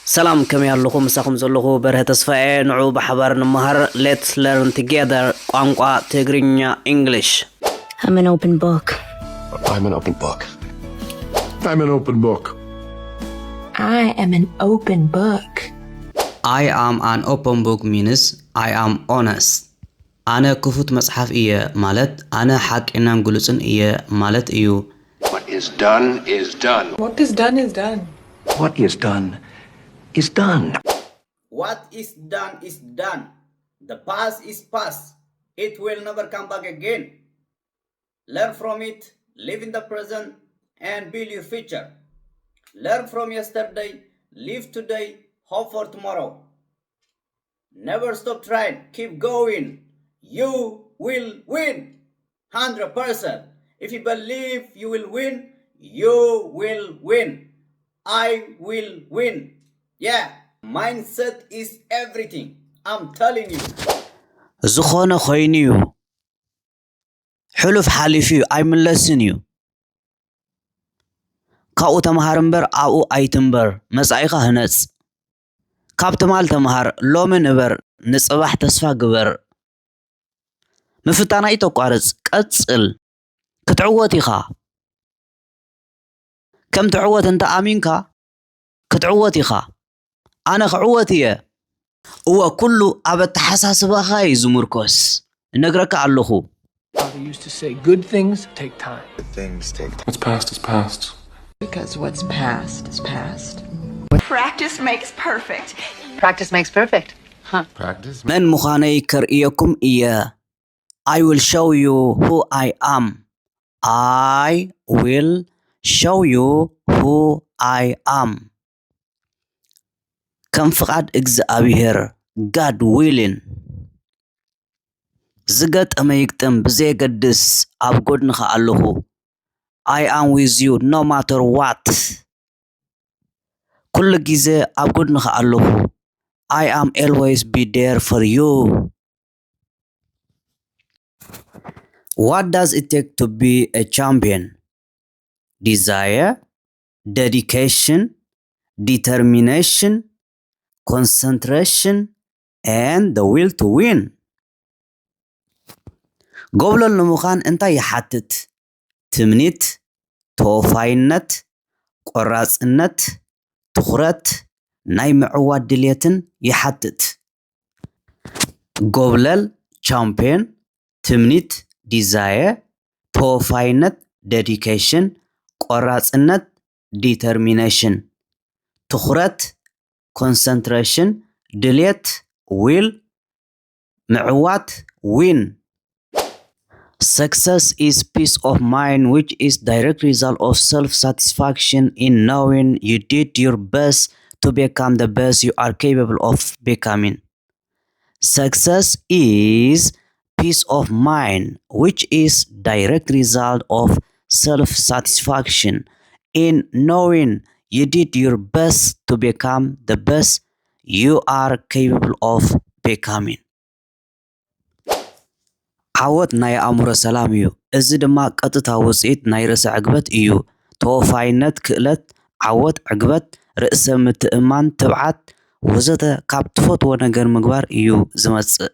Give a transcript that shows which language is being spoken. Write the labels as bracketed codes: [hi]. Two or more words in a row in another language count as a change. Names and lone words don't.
[ti] ሰላም ከመይ ኣለኹም ምሳኹም ዘለኹ በርሀ ተስፋዬ ንዑ ብሓባር ንመሃር [en] let's learn together [ti] ቋንቋ ትግርኛ English. [en] I'm an open book. I'm an open book. I'm an open book. I am an open book. I am an open book means I am honest. [ti] ኣነ ክፉት መጽሓፍ እየ ማለት ኣነ ሓቂናን ግሉጽን እየ ማለት እዩ. [en] What is done is done. What is done is done. What is done is done. What is done is done. The past is past. It will never come back again. Learn from it, live in the present, and build your future. Learn from yesterday, live today, hope for tomorrow. Never stop trying, keep going. You will win 100%. If you believe you will win, you will win. I will win. Yeah, mindset is everything. I'm telling you. [ti] ዝኾነ ኮይኑ እዩ ሕሉፍ ሓሊፍ እዩ ኣይምለስን እዩ ካብኡ ተምሃር እምበር ኣብኡ ኣይትንበር መጻኢኻ ህነጽ ካብ ትማል ተምሃር ሎሚ ንበር ንጽባሕ ተስፋ ግበር ምፍታን ኣይተቋርጽ ቀጽል ክትዕወት ኢኻ ከም ትዕወት እንተ ኣሚንካ ክትዕወት ኢኻ ኣነ ክዕወት እየ እወ ኩሉ ኣብ ኣተሓሳስባኻ እዩ ዝምርኮስ እነግረካ ኣለኹ. [en] Father used to say, good things take time. Good things take time. What's past is past. Because what's past is past. Practice makes perfect. Practice makes perfect. Huh. Practice. [ti] መን ምዃነይ ከርእየኩም እየ. [en] I will show you who I am. I will show you who I am. [ti] ከም ፍቓድ እግዚኣብሔር [en] God willing. [ti] ዝገጠመ ይግጠም ብዘየገድስ ኣብ ጎድንኻ ኣለኹ. [en] I am with you no matter what. [ti] ኩሉ ጊዜ ኣብ ጎድንኻ ኣለኹ. [en] I am always be there for you. What does it take to be a champion? Desire, dedication, determination, concentration, and the will to win. [ti] ጎብለል ንምዃን እንታይ ይሓትት? ትምኒት፣ ተወፋይነት፣ ቆራጽነት፣ ትኹረት፣ ናይ ምዕዋት ድልየትን ይሓትት. ጎብለል ቻምፒዮን፣ ትምኒት ዲዛየር፣ ተወፋይነት ዴዲኬሽን፣ ቆራጽነት ዲተርሚኔሽን፣ ትኹረት concentration, ድልየት will, ምዕዋት win. [en] Success is peace of mind which is direct result of self-satisfaction in knowing you did your best to become the best you are capable of becoming. Success is peace of mind which is direct result of self-satisfaction in knowing you did your best to become the best you are capable of becoming. [ti] ዓወት ናይ ኣእምሮ ሰላም እዩ. እዚ ድማ ቀጥታ ውፅኢት ናይ ርእሰ ዕግበት እዩ. ተወፋይነት ክእለት፣ ዓወት ዕግበት፣ ርእሰ ምትእማን፣ ትብዓት ወዘተ ካብ ትፈትዎ ነገር ምግባር እዩ ዝመጽእ.